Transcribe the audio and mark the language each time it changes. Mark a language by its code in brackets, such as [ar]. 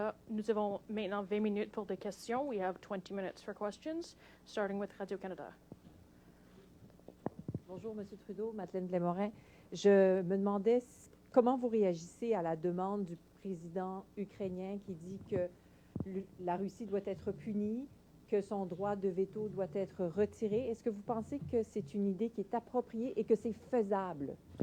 [fr] Nous avons maintenant 20 minutes pour des questions. [en] We have 20 minutes for questions, starting with Radio-Canada. [fr] Bonjour, M. Trudeau, Madeleine Blais-Morin. Je me demandais comment vous réagissez à la demande du président ukrainien qui dit que la Russie doit être punie, que son droit de veto doit être retiré. Est-ce que vous pensez que c'est une idée qui est appropriée et que c'est faisable?